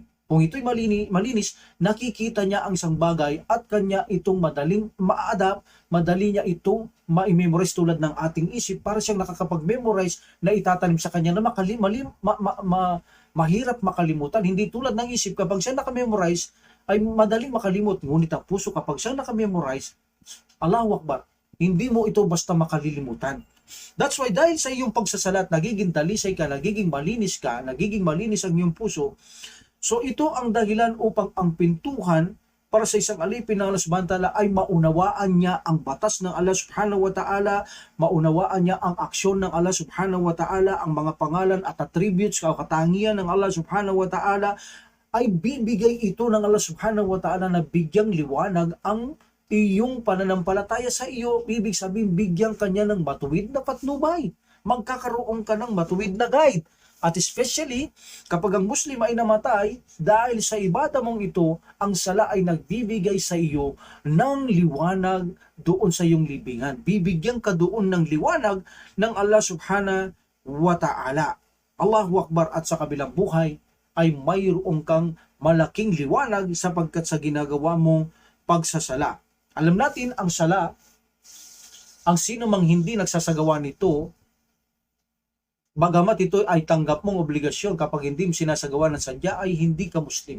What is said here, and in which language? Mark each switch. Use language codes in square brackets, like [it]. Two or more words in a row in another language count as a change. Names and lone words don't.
[tl] Kung ito'y malinis, nakikita niya ang isang bagay at kanya itong madaling ma-adapt, madali niya itong ma-memorize tulad ng ating isip para siyang nakakapag-memorize na itatanim sa kanya na mahirap makalimutan. Hindi tulad ng isip, kapag siya nakamemorize, ay madaling makalimot. Ngunit ang puso, kapag siya nakamemorize, [ar] الله أكبر, [tl] hindi mo ito basta makalilimutan. [en] That's why [tl] dahil sa iyong pagsasalat, nagiging talisay ka, nagiging malinis ang iyong puso. So ito ang dahilan upang ang pintuhan para sa isang alipin ng Allah [ar] سبحانه وتعالى [tl] ay maunawaan niya ang batas ng Allah [ar] سبحانه وتعالى, [tl] maunawaan niya ang aksyon ng Allah [ar] سبحانه وتعالى, [tl] ang mga pangalan at attributes, katangian ng Allah [ar] سبحانه وتعالى, [tl] ay bibigay ito ng Allah [ar] سبحانه وتعالى [tl] na bigyang liwanag ang iyong pananampalataya sa iyo. Ibig sabihin, bigyan kanya ng matuwid na patnubay. Magkakaroon ka ng matuwid na guide. At especially, kapag ang Muslim ay namatay, dahil sa ibada mong ito, ang sala ay nagbibigay sa iyo ng liwanag doon sa iyong libingan. Bibigyan ka doon ng liwanag ng Allah [ar] سبحانه وتعالى. الله أكبر. [tl] At sa kabilang buhay, ay mayroon kang malaking liwanag sapagkat sa ginagawa mong pagsasala. Alam natin, ang sala, ang sino mang hindi nagsasagawa nito, bagamat ito ay tanggap mong obligasyon, kapag hindi mo sinasagawa ng sadya ay hindi ka Muslim.